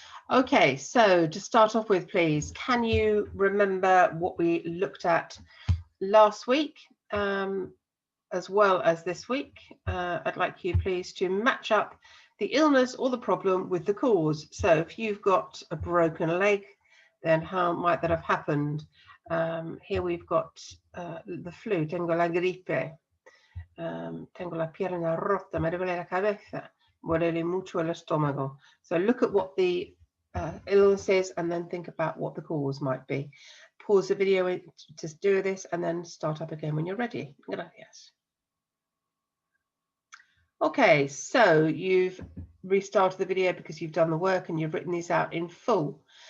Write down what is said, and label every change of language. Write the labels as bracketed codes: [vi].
[en] Okay, so to start off with, please, can you remember what we looked at last week? As well as this week, I'd like you please to match up the illness or the problem with the cause. So if you've got a broken leg, then how might that have happened? Here we've got the flu, [es] tengo la gripe, tengo la pierna rota, me duele la cabeza, duele mucho el estómago. [en] So look at what the illness is and then think about what the cause might be. Pause the video to do this and then start up again when you're ready. Gracias. Okay, so you've restarted the video because you've done the work and you've written these out in full.